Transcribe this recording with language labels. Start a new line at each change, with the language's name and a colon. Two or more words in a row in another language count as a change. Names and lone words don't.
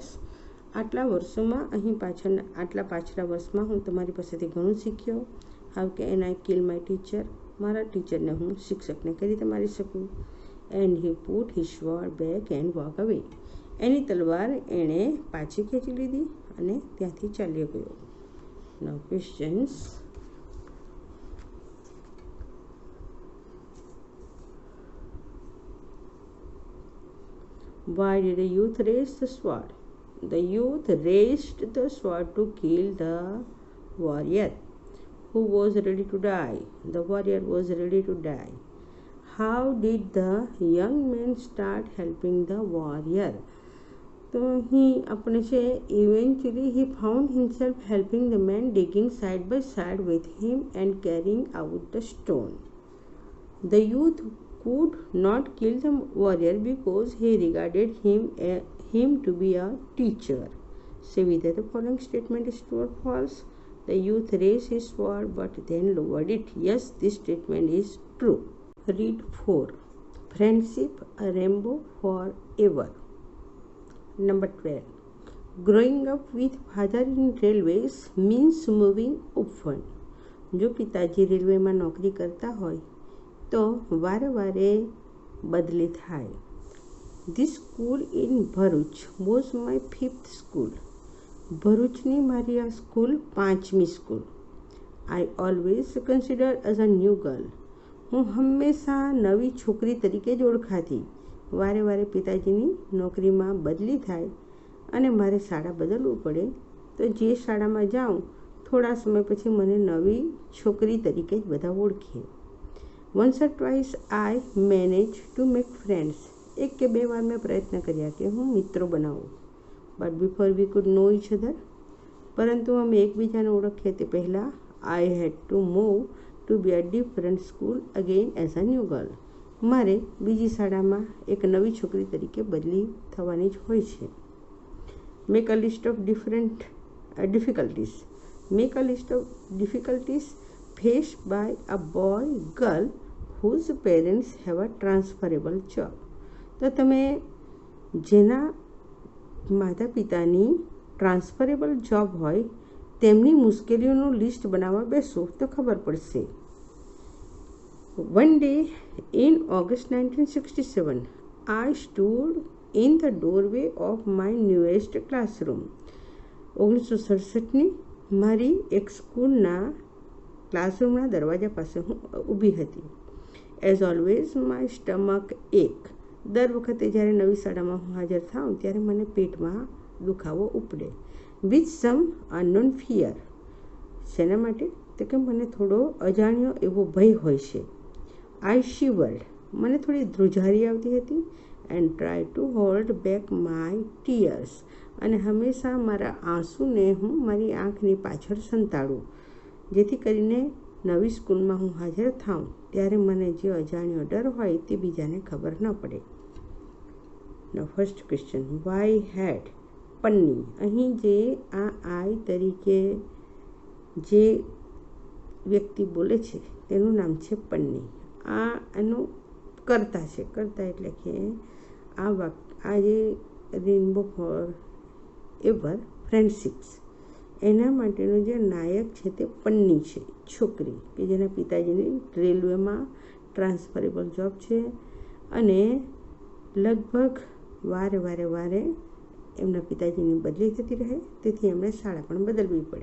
Gujarati: આટલા વર્ષોમાં આટલા પાછલા વર્ષમાં હું તમારી પાસેથી ઘણું શીખ્યો.
English: How can I kill my teacher.
Gujarati: મારા ટીચરને હું શિક્ષકને કઈ રીતે મારી શકું.
English: And he put his sword back and walk away.
Gujarati: એની તલવાર એણે પાછી ખેંચી લીધી અને ત્યાંથી ચાલ્યો ગયો.
English: Now questions. Why did the youth raise the sword? The youth raised the sword to kill the warrior who was ready to die. The warrior was ready to die. How did the young man start helping the warrior?
Gujarati: તો અહીં આપણે છે
English: eventually he found himself helping the man, digging side by side with him and carrying out the stone. The youth could not kill the warrior because he regarded him to be a teacher. Say whether the following statement is true or false. The youth raised his sword but then lowered it. Yes, this statement is true. Read 4. Friendship, a rainbow forever. Number 12. Growing up with father in railways means moving often.
Gujarati: જો પિતાજી રેલવેમાં નોકરી કરતા હોય તો વારે વારે બદલી થાય.
English: This school in Bharuch was my 5th school.
Gujarati: ભરૂચની મારી આ સ્કૂલ 5મી સ્કૂલ.
English: I always considered as a new girl.
Gujarati: હું હંમેશા નવી છોકરી તરીકે જ ઓળખાતી. વારે વારે પિતાજીની નોકરીમાં બદલી થાય અને મારે શાળા બદલવું પડે તો જે શાળામાં જાઉં થોડા સમય પછી મને નવી છોકરી તરીકે જ બધા ઓળખે.
English: Once or twice I managed to make friends.
Gujarati: 1 કે 2 વાર મેં પ્રયત્ન કર્યા કે હું મિત્રો બનાવું.
English: But before we could know each other,
Gujarati: પરંતુ અમે એકબીજાને ઓળખીએ તે પહેલાં
English: I had to move to be a different school again as a new girl.
Gujarati: મારે બીજી શાળામાં એક નવી છોકરી તરીકે બદલી થવાની જ હોય છે.
English: Make a list of different difficulties. Make a list of difficulties faced by a boy, girl whose parents have a transferable job.
Gujarati: તો તમે જેના માતા પિતાની
English: transferable job
Gujarati: હોય તેમની મુશ્કેલીઓનું લિસ્ટ બનાવવા બેસો તો ખબર પડશે.
English: One day in August 1967, I stood in the doorway of my newest classroom.
Gujarati: 1967ની મારી એક સ્કૂલના ક્લાસરૂમના દરવાજા પાસે હું ઊભી હતી.
English: As always, my stomach ache.
Gujarati: દર વખતે જ્યારે નવી શાળામાં હું હાજર થાઉં ત્યારે મને પેટમાં દુખાવો ઉપડે.
English: With some unknown fear.
Gujarati: શેના માટે? તો કે મને થોડો અજાણ્યો એવો ભય હોય છે.
English: I shivered.
Gujarati: મને થોડી ધ્રુજારી આવતી હતી.
English: And tried to hold back my tears.
Gujarati: અને હંમેશા મારા આંસુને હું મારી આંખની પાછળ સંતાડું જેથી કરીને નવી સ્કૂલમાં હું હાજર થાઉં ત્યારે મને જે અજાણ્યો ડર હોય તે બીજાને ખબર ન પડે.
English: Now first question, why had પન્ની.
Gujarati: અહીં જે આ આઈ તરીકે જે વ્યક્તિ બોલે છે તેનું નામ છે પન્ની. આ એનું કર્તા છે. કર્તા એટલે કે આ જે
English: rainbow for ever friendships
Gujarati: એના માટેનો જે નાયક છે તે પન્ની છે, છોકરી કે જેના પિતાજીની રેલવેમાં
English: transferable job
Gujarati: છે અને લગભગ વારે એમના પિતાજીની બદલી થતી રહે, તેથી એમણે શાળા પણ બદલવી પડે.